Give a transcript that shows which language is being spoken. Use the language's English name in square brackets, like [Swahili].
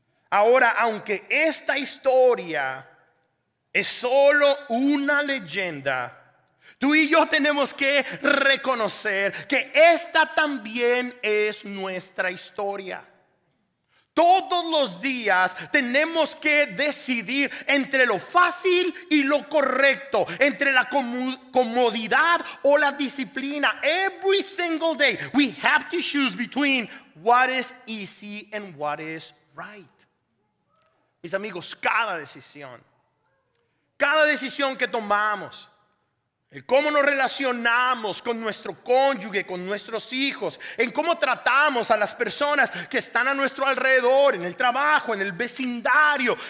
[Spanish] Ahora, aunque esta historia es solo una leyenda, tú y yo tenemos que reconocer que esta también es nuestra historia. Todos los días tenemos que decidir entre lo fácil y lo correcto, entre la comodidad o la disciplina. [English] Every single day we have to choose between what is easy and what is right. [Spanish] Mis amigos, cada decisión que tomamos en cómo nos relacionamos con nuestro cónyuge, con nuestros hijos, en cómo tratamos a las personas que están a nuestro alrededor, en el trabajo, en el vecindario,